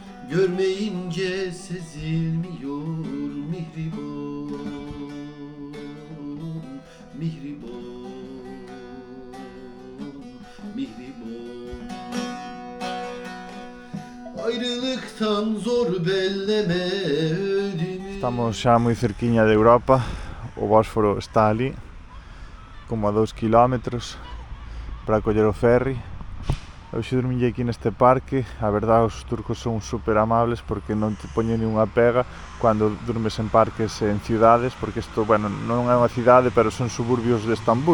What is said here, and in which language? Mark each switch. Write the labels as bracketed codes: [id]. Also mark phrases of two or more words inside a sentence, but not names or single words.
[tr] Görmeyince sezilmiyor mihriban, mihriban, mihriban. Ayrılıktan zor belleme ödümü. [gl] Estamos xa moi cerquiña de Europa, o Bósforo está ali, como a 2 kilómetros, para coller o ferry. Eu xe dormille aquí neste parque, a verdade os turcos son super amables porque non te poñen ni unha pega cando durmes en parques en cidades, porque isto, bueno, non é unha cidade, pero son suburbios de Estambul.